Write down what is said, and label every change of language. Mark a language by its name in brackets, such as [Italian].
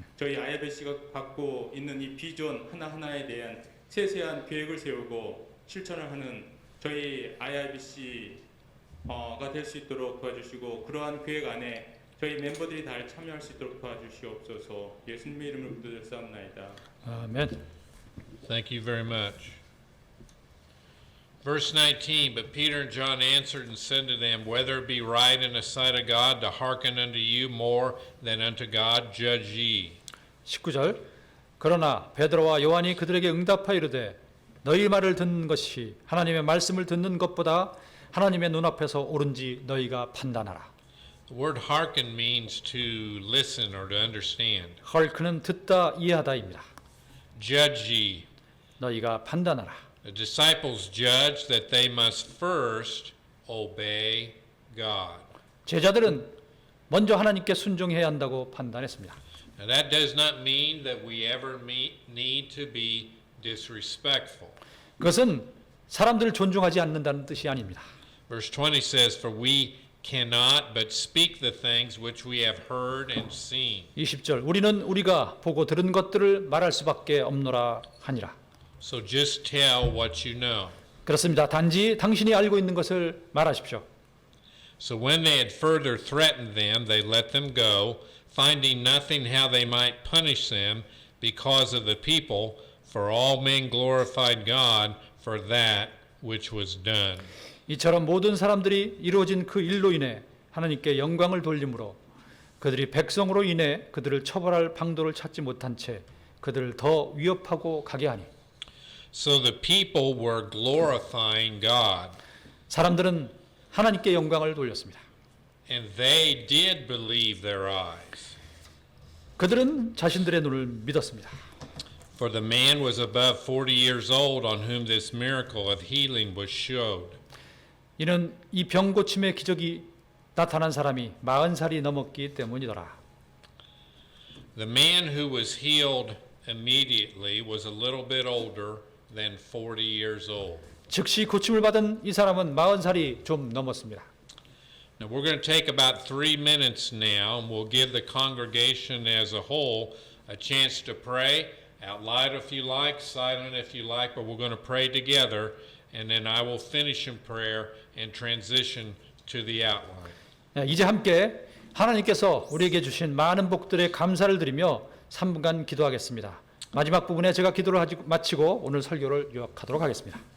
[Korean] 저희 IIBC가 갖고 있는 이 비전 하나하나에 대한 세세한 계획을 세우고 실천을 하는 저희 IIBC가 될 수 있도록 도와주시고, 그러한 계획 안에 저희 멤버들이 다 참여할 수 있도록 도와주시옵소서. 예수님의 이름으로 기도드렸사옵나이다. 아멘. [English] Thank you very much. Verse 19, but Peter and John answered and said to them, whether it be right in the sight of God to hearken unto you more than unto God, judge ye. [Korean] 19절. 그러나 베드로와 요한이 그들에게 응답하여 이르되 너희 말을 듣는 것이 하나님의 말씀을 듣는 것보다 하나님의 눈앞에서 옳은지 너희가 판단하라. [English] The word hearken means to listen or to understand. [Korean] 헐크는 듣다 이해하다입니다. [English] Judge ye. [Korean] 너희가 판단하라. [English] The disciples judged that they must first obey God. [Korean] 제자들은 먼저 하나님께 순종해야 한다고 판단했습니다. [English] Now that does not mean that we ever need to be disrespectful. [Korean] 그것은 사람들을 존중하지 않는다는 뜻이 아닙니다. [English] Verse 20 says, for we cannot but speak the things which we have heard and seen. [Korean] 20절. 우리는 우리가 보고 들은 것들을 말할 수밖에 없노라 하니라. [English] So just tell what you know. [Korean] 그렇습니다. 단지 당신이 알고 있는 것을 말하십시오. [English] So when they had further threatened them, they let them go, finding nothing how they might punish them because of the people, for all men glorified God for that which was done. [Korean] 이처럼 모든 사람들이 이루어진 그 일로 인해 하나님께 영광을 돌림으로 그들이 백성으로 인해 그들을 처벌할 방도를 찾지 못한 채 그들을 더 위협하고 가게 하니. [English] So the people were glorifying God. [Korean] 사람들은 하나님께 영광을 돌렸습니다. [English] And they did believe their eyes. [Korean] 그들은 자신들의 눈을 믿었습니다. [English] For the man was above 40 years old on whom this miracle of healing was showed. [Korean] 이는 이 병 고침의 기적이 나타난 사람이 40살이 넘었기 때문이더라. [English] The man who was healed immediately was a little bit older than 40 years old. [Korean] 즉시 고침을 받은 이 사람은 40살이 좀 넘었습니다. [English] Now we're going to take about 3 minutes now, and we'll give the congregation as a whole a chance to pray out loud if you like, silent if you like, but we're going to pray together, and then I will finish in prayer and transition to the outline. [Korean] 이제 함께 하나님께서 우리에게 주신 많은 복들에 감사를 드리며 3분간 기도하겠습니다. 마지막 부분에 제가 기도를 마치고 오늘 설교를 요약하도록 하겠습니다.